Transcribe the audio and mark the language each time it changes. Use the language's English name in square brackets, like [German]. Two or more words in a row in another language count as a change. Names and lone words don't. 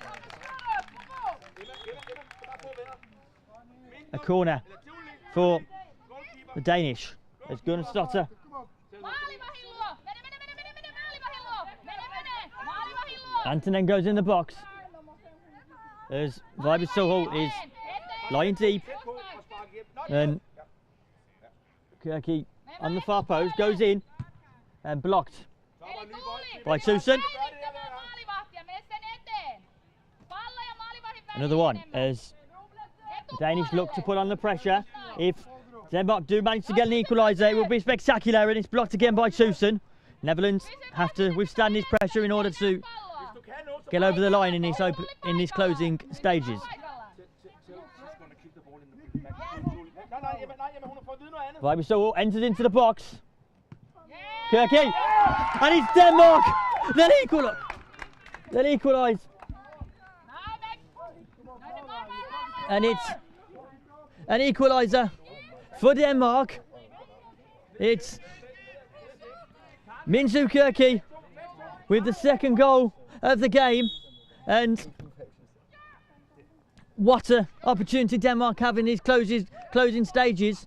[English] A corner for the Danish. It's Gunnarsdottir. Antonen goes in the box. as Vibers Soho is lying deep, [Danish] Tæt på og spark hjem. Nå, [English] and Kirky on the far post goes in and blocked [Danish] så var ny bold. [English] by Susan. [Finnish] Maalivahtia, mene sen eteen. Pallo ja maalivahdin väliin [English] Another one [Finnish] enemmän. [English] as the Danish look to put on the pressure. If Denmark do manage to get an equaliser, it will be spectacular, and it's blocked again by Susan. Netherlands have to withstand this pressure in order to [Danish] Du kan nå, så [English] get over the line in these closing stages. [Danish] Nej, Jeppe, hun har fået at vide noget andet. [English] Vibers Soho enters into the box. Kirky, and it's Denmark. They'll equalise, and it's an equaliser for Denmark. It's Minzu Kirky with the second goal of the game, and what an opportunity Denmark have in these closing stages.